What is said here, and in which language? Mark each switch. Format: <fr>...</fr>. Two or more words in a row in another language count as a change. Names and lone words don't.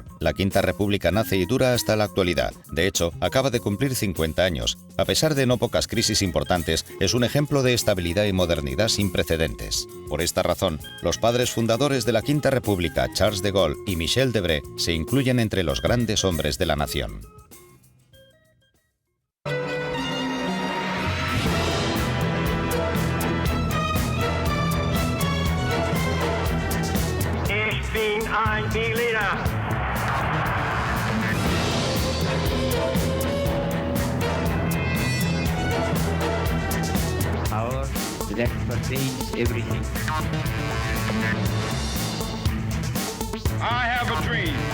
<es>La Quinta República nace y dura hasta la actualidad. De hecho, acaba de cumplir 50 años. A pesar de no pocas crisis importantes, es un ejemplo de estabilidad y modernidad sin precedentes. Por esta razón, los padres fundadores de la Quinta República, Charles de Gaulle y Michel Debré, se incluyen entre los grandes hombres de la nación.</es> <de>Ich bin ein Berliner.</de> <en>Power that pertains everything. I have a dream.</en>